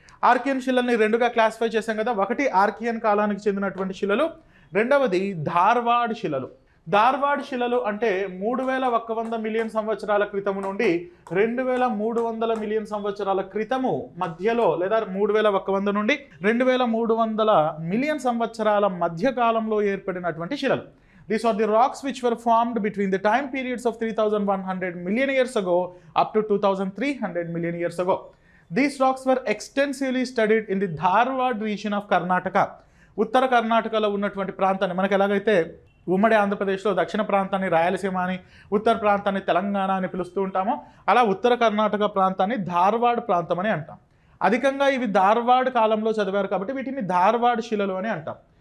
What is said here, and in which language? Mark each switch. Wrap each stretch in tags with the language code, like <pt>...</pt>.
<te>Archaean శిలల్ని రెండుగా classify చేశాం కదా. ఒకటి ఆర్కియన్ కాలానికి చెందినటువంటి శిలలు, రెండవది ధార్వాడ్ శిలలు. ధార్వాడ్ శిలలు అంటే 3100 మిలియన్ సంవత్సరాల క్రితము నుండి 2300 మిలియన్ సంవత్సరాల క్రితము మధ్యలో, లేదా 3100 నుండి 2300 మిలియన్ సంవత్సరాల మధ్య కాలంలో ఏర్పడినటువంటి శిలలు.</te> <en>These are the rocks which were formed between the time periods of 3100 million years ago up to 2300 million years ago. These rocks were extensively studied in the Dharwad region of Karnataka.</en> <te>ఉత్తర కర్ణాటకలో ఉన్నటువంటి ప్రాంతాన్ని, మనకు ఎలాగైతే ఉమ్మడి ఆంధ్రప్రదేశ్లో దక్షిణ ప్రాంతాన్ని రాయలసీమ అని, ఉత్తర ప్రాంతాన్ని తెలంగాణ అని పిలుస్తూ ఉంటామో, అలా ఉత్తర కర్ణాటక ప్రాంతాన్ని ధార్వాడ్ ప్రాంతం అని అంటాం. అధికంగా ఇవి ధార్వాడ్ కాలంలో చదివారు కాబట్టి వీటిని ధార్వాడ్ శిలలు అని అంటాం.</te>